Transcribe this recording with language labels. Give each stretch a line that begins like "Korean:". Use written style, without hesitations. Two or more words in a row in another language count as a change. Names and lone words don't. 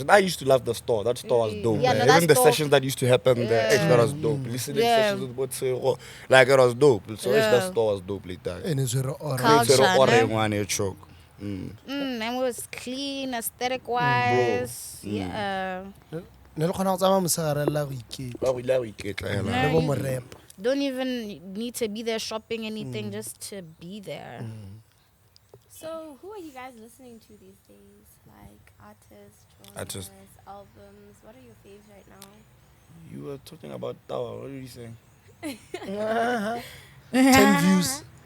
English: cause I used to love the store. That store was dope. Yeah, man. no, Even that's the dope. sessions that used to happen there, Yeah. that was dope. Listening Yeah. sessions with what like it was dope. So Yeah. that store was dope like that. And it's very orange. Culture, So the ne? orange one here choke. And it was clean, aesthetic wise. Yeah.
Tswana: Ne le kgona go tsamaya mosegare la go iketla. Ba ile a iketla hela.
English: No.
Tswana: Le bo morepa.
English: Don't even need to be there shopping anything, just to be there. So, who are you guys listening to these days? Like artists, Artists. genres, albums. What are your faves right now? You were talking about Tower. What did you say? 10 views.